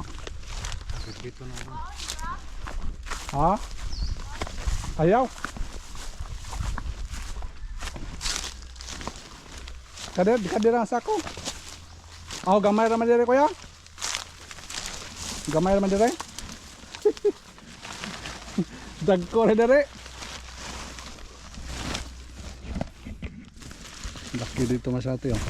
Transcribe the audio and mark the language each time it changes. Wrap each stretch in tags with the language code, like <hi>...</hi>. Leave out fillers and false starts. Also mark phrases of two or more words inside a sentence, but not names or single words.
<tl>Dito na rin. Ha?</tl> <ceb>Ayaw. Kadir ang sako. Oh, gamay ra man dire kuya. Gamay ra man dire. Dagko ra dire.</ceb> <tl>Laki dito masyado yun.</tl>